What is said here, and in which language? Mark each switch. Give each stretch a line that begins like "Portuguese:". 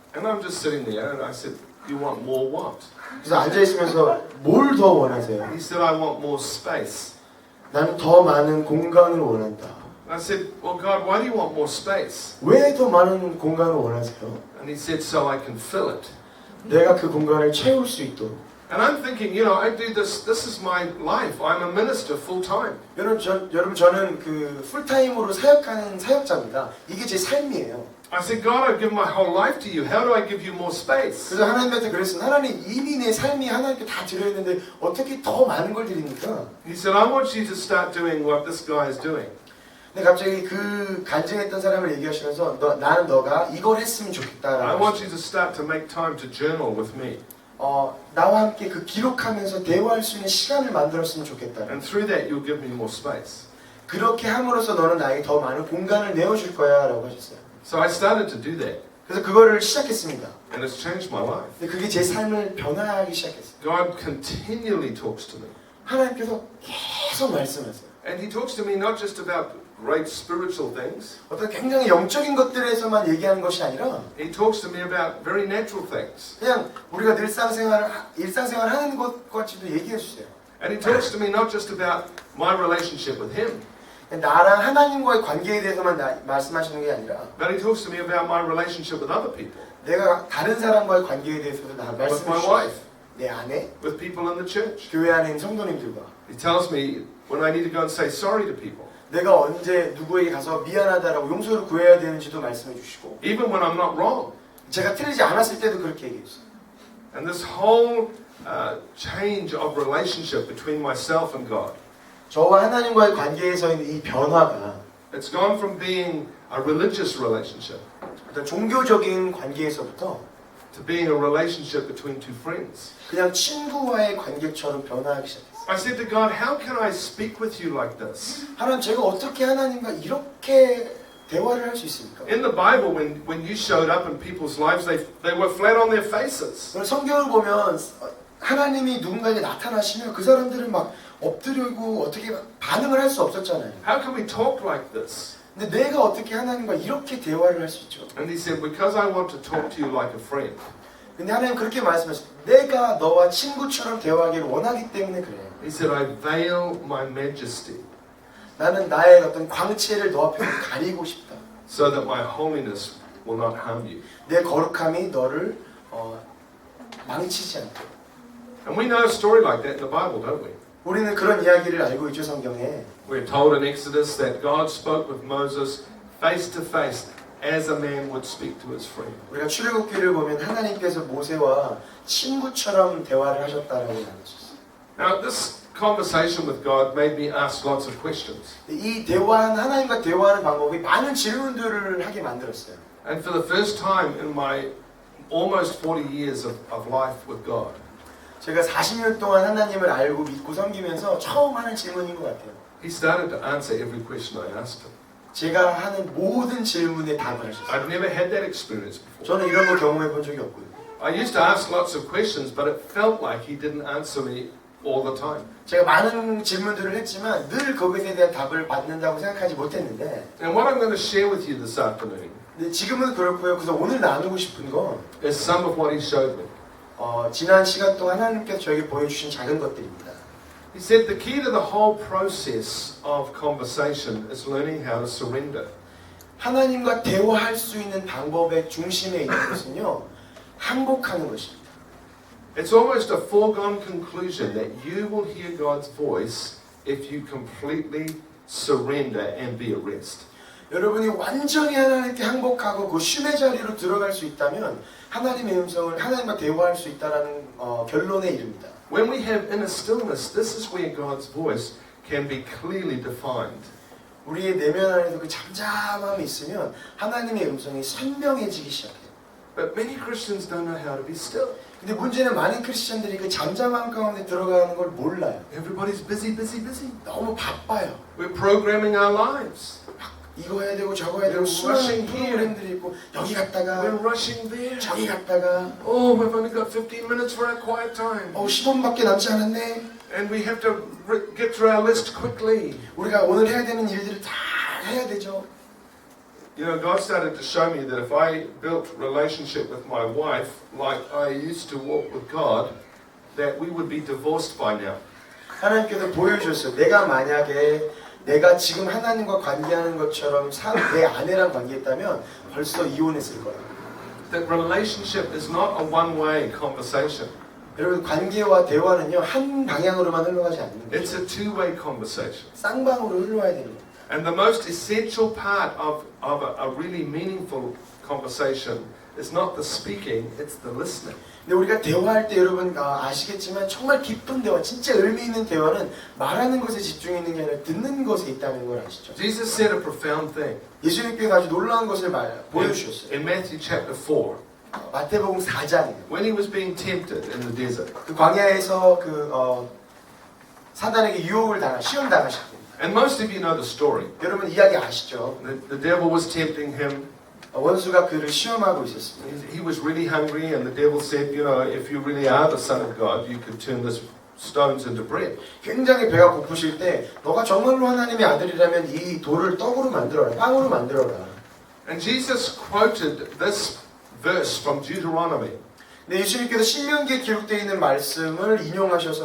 English: And I'm just sitting there and I said, you want more what?
Korean: 그래서 앉아 있으면서 뭘 더 원하세요?
English: He said, I want more space.
Korean: 나는 더 많은 공간을 원한다.
English: And I said, well, God, why do you want more space?
Korean: 왜 더 많은 공간을 원하세요?
English: And he said, so I can fill it.
Korean: 내가 그 공간을 채울 수 있도록.
English: And I'm thinking, I do this. This is my life. I'm a minister full time.
Korean: 여러분 저는 그 풀타임으로 사역하는 사역자입니다. 이게 제 삶이에요.
English: I said, God, I've given my whole life to you. How do I give you more space?
Korean: 그래서 하나님한테 그랬어요. 하나님 이미 내 삶이 하나님께 다 드려있는데 어떻게 더 많은 걸 드립니까?
English: He said, I want you to start doing what this guy is doing.
Korean: 근데 갑자기 그 간증했던 사람을 얘기하시면서 나는 너가 이걸 했으면
English: I
Korean: 좋겠다라고
English: want you to start to make time to journal with me.
Korean: 나와 함께 그 기록하면서 대화할 수 있는 시간을 만들었으면 좋겠다.
English: And through that, you'll give me more space.
Korean: 그렇게 함으로써 너는 나에게 더 많은 공간을 내어줄 거야 라고 하셨어요.
English: So I started to do that.
Korean: 그래서 그거를 시작했습니다.
English: And it's changed my life.
Korean: 근데 그게 제 삶을 변화하기 시작했어요.
English: God continually talks to me.
Korean: 하나님께서 계속 말씀하세요.
English: And He talks to me not just about great spiritual things.
Korean: 어떤 굉장히 영적인 것들에서만 얘기하는 것이 아니라
English: He talks to me about very natural things.
Korean: 그냥 우리가 일상생활 하는 것 같이도 얘기해 주세요.
English: And He talks to me not just about my relationship with Him.
Korean: 나랑 하나님과의 관계에 대해서만 말씀하시는 게 아니라
English: But He talks to me about my relationship with other people.
Korean: 내가 다른 사람과의 관계에 대해서도 나
English: With
Korean: 말씀해
English: my
Korean: 주시고
English: wife.
Korean: 내 아내,
English: With people in the church.
Korean: 교회 안에 있는 성도님들과
English: He tells me when I need to go and say sorry to people.
Korean: 내가 언제 누구에게 가서 미안하다라고 용서를 구해야 되는지도 말씀해 주시고
English: Even when I'm not wrong.
Korean: 제가 틀리지 않았을 때도 그렇게 얘기해 주세요.
English: And this whole change of relationship between myself and God.
Korean: 저와 하나님과의 관계에서 있는 이 변화가
English: It's gone from being a religious relationship
Korean: 어떤 종교적인 관계에서부터
English: to being a relationship between two friends.
Korean: 그냥 친구와의 관계처럼 변화하기 시작했어요.
English: I said to God, how can I speak with you like this?
Korean: 하나님 제가 어떻게 하나님과 이렇게 대화를 할 수 있습니까?
English: In the Bible, when you showed up in people's lives, they were flat on their faces.
Korean: 성경을 보면 하나님이 누군가에게 나타나시면 그 사람들은 막 엎드리고 어떻게 반응을 할 수 없었잖아요.
English: How can we talk like this?
Korean: 근데 내가 어떻게 하나님과 이렇게 대화를 할 수 있죠?
English: And he said, because I want to talk to you like a friend.
Korean: 근데 하나님 그렇게 말씀하셨어요. 내가 너와 친구처럼 대화하기를 원하기 때문에 그래.
English: He said, I veil my majesty
Korean: 나는 나의 어떤 광채를 너 앞에서 가리고 싶다.
English: so that my holiness will not harm you.
Korean: 내 거룩함이 너를 망치지 않게.
English: And we know a story like that in the Bible, don't we?
Korean: 우리는 그런 이야기를 알고 있죠, 성경에.
English: We're told in Exodus that God spoke with Moses face to face as a man would speak to his friend.
Korean: 우리가 출애굽기를 보면 하나님께서 모세와 친구처럼 대화를 하셨다라고 나누셨어요.
English: Now, this conversation with God made me ask lots of questions.
Korean: 이 대화는 하나님과 대화하는 방법이 많은 질문들을 하게 만들었어요.
English: And for the first time in my almost 40 years of life with God,
Korean: 제가 40년 동안 하나님을 알고 믿고 섬기면서 처음 하는 질문인 것 같아요.
English: He started to answer every question I asked him.
Korean: 제가 하는 모든 질문에 답을 하셨어요.
English: I've never had that experience before.
Korean: 저는 이런 거 경험해 본 적이 없거든요.
English: I used to ask lots of questions, but it felt like he didn't answer me all the time.
Korean: 제가 많은 질문들을 했지만 늘 그것에 대한 답을 받는다고 생각하지 못했는데
English: And what I'm going to share with you this afternoon
Korean: 근데 지금은 그렇고요. 그래서 오늘 나누고 싶은 건
English: is some of what he showed me.
Korean: 지난 시간 동안 하나님께서 저에게 보여주신 작은 것들입니다.
English: He said the key to the whole process of conversation is learning how to surrender.
Korean: 하나님과 대화할 수 있는 방법의 중심에 있는 것은요. 항복하는 것입니다.
English: It's almost a foregone conclusion that you will hear God's voice if you completely surrender and be at rest.
Korean: 여러분이 완전히 하나님께 항복하고 그 쉼의 자리로 들어갈 수 있다면 하나님의 음성을 하나님과 대화할 수 있다라는 결론에 이릅니다.
English: When we have inner stillness, this is where God's voice can be clearly defined.
Korean: 우리의 내면 안에서 그 잠잠함이 있으면 하나님의 음성이 선명해지기 시작해요.
English: But many Christians don't know how to be still.
Korean: 근데 문제는 많은 크리스천들이 그 잠잠함 가운데 들어가는 걸 몰라요.
English: Everybody's busy, busy, busy.
Korean: 너무 바빠요.
English: We're programming our lives.
Korean: 이거 해야 되고 저거 해야 되고 수많은 프로그램들이 있고 여기 갔다가
English: We're rushing there.
Korean: 저기 갔다가
English: Oh, we've only got 15 minutes for our quiet time.
Korean: 10분밖에 남지 않았네.
English: And we have to get through our list quickly.
Korean: 우리가 오늘 해야 되는 일들을 다 해야 되죠.
English: You know, God started to show me that if I built relationship with my wife like I used to walk with God, that we would be divorced by now.
Korean: 하나님께서 보여주셨어요. 내가 만약에 내가 지금 하나님과 관계하는 것처럼 내 아내랑 관계했다면 벌써 이혼했을 거라고.
English: That relationship is not a one-way conversation.
Korean: 여러분 관계와 대화는요 한 방향으로만 흘러가지 않는
English: It's
Korean: 거죠.
English: a two-way conversation.
Korean: 쌍방으로 흘러와야 되는 거예요.
English: And the most essential part of a really meaningful conversation is not the speaking, it's the listening.
Korean: 근데 우리가 대화할 때 여러분 아시겠지만 정말 깊은 대화, 진짜 의미 있는 대화는 말하는 것에 집중있는 게 아니라 듣는 것에 있다는 걸 아시죠?
English: Jesus said a profound thing
Korean: 예수님께서 아주 놀라운 것을 보여주셨어요.
English: in Matthew chapter 4
Korean: 마태복음 4장이에요.
English: when he was being tempted in the desert.
Korean: 그 광야에서 사단에게 유혹을 시험 당하실 때
English: And most of you know the story.
Korean: 여러분 이야기 아시죠?
English: The devil was tempting him.
Korean: 원수가 그를 시험하고 있었습니다.
English: He was really hungry, and the devil said, you know, if you really are the Son of God, you could turn this stones into bread.
Korean: 굉장히 배가 고프실 때 너가 정말로 하나님의 아들이라면 이 돌을 떡으로 만들어라, 빵으로 만들어라.
English: And Jesus quoted this verse from Deuteronomy.
Korean: 근데 예수님께서 신명기에 기록되어 있는 말씀을 인용하셔서